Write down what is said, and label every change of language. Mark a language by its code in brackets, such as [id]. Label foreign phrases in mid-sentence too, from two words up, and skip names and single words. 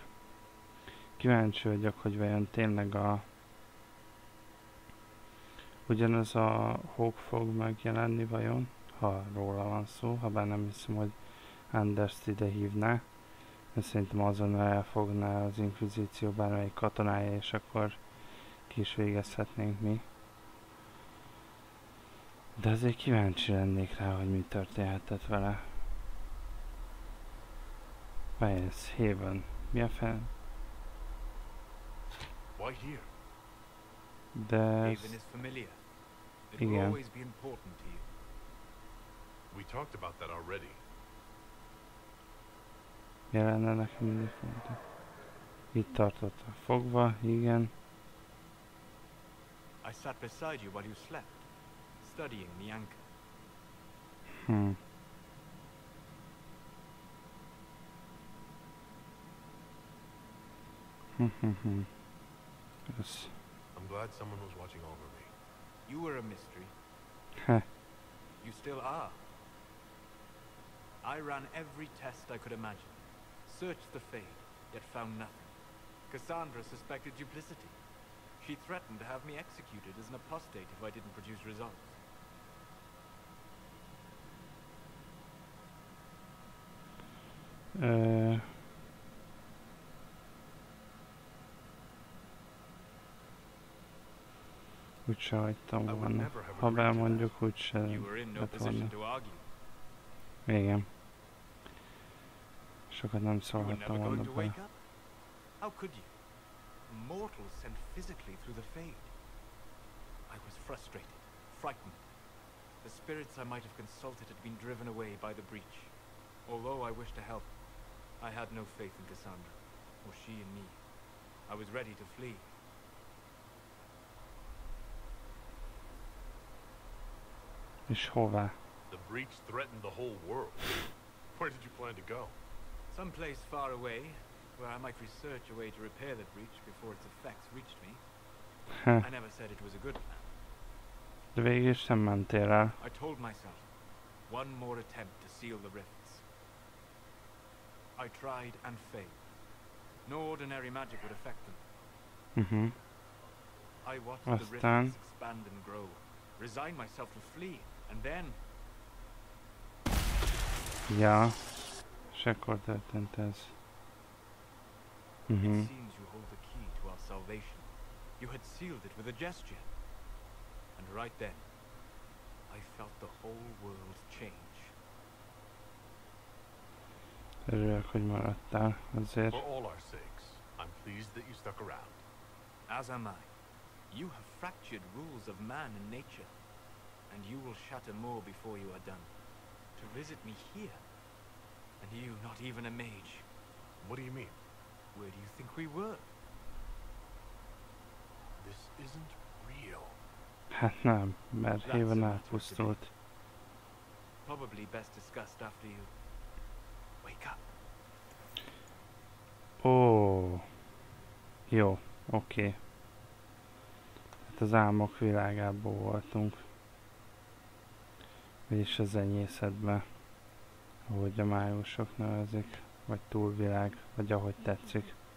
[hu] Kíváncsi vagyok, hogy vajon tényleg ugyanaz a Hawk fog megjelenni vajon, ha róla van szó, ha bár nem hiszem, hogy Anderst ide hívná, mert szerintem azonnal elfogná az Inquizíció bármelyik katonája, és akkor ki is végezhetnénk mi. De azért kíváncsi lennék rá, hogy mi történhetett vele. Várj, Haven. Mi a fel? [en] Why here? [hu] De Haven ez... [en] is familiar. It will [hu] Igen. [en] always be important to you. We talked about that already. [hu] Jelenne nekem mindig fontos. Itt tartottak fogva, igen. [en] I sat beside you while you slept, studying the anchor. [hu] Hm. Ez... [en] I'm glad someone was watching over me. You were a mystery. Heh. You still are. I ran every test I could imagine. Searched the Fade, yet found nothing. Cassandra suspected duplicity. She threatened to have me executed as an apostate if I didn't produce results. [hu] Úgyse hagytam [en] I would [hu] volna. [en] never have [hu] Ha [en] agreed to [hu] belmondjuk, úgyse [en] You were in no [hu] lett volna. [en] position to argue. [hu] Igen. Sokat nem [en] You were [hu] szólhattam [en] never [hu] volna [en] going to [hu] bele. [en] wake up? How could you? Mortals sent physically through the Fade. I was frustrated, frightened. The spirits I might have consulted had been driven away by the breach. Although I wished to help, I had no faith in Cassandra, or she in me. I was ready to flee. [hu] És hová? [en] The breach threatened the whole world. Where did you plan to go? Someplace far away, where I might research a way to repair the breach before its effects reached me. I never said it was a good plan. [hu] De végül is nem mentél el. [en] I told myself, one more attempt to seal the rifts. I tried and failed. No ordinary magic would affect them. I watched the [hu] Aztán... [en] rifts expand and grow, resigned myself to flee, and then... [hu] Ja. És akkor történt ez. [en] It seems you hold the key to our salvation. You had sealed it with a gesture. And right then, I felt the whole world change. [hu] Örülök, hogy maradtál azért. [en] For all our sakes, I'm pleased that you stuck around. As am I. You have fractured rules of man and nature, and you will shatter more before you are done. To visit me here, and you not even a mage. What do you mean? Where do you think we were? This isn't real. [hu] Hát nem, mert [en] That's Haven not [hu] elpusztult. [en] Probably best discussed after you wake up. [hu] Ó. Jó, oké. Hát az álmok világában voltunk. Vagyis az enyészetben. Ahogy a májusok nevezik. Vagy túlvilág, vagy ahogy tetszik.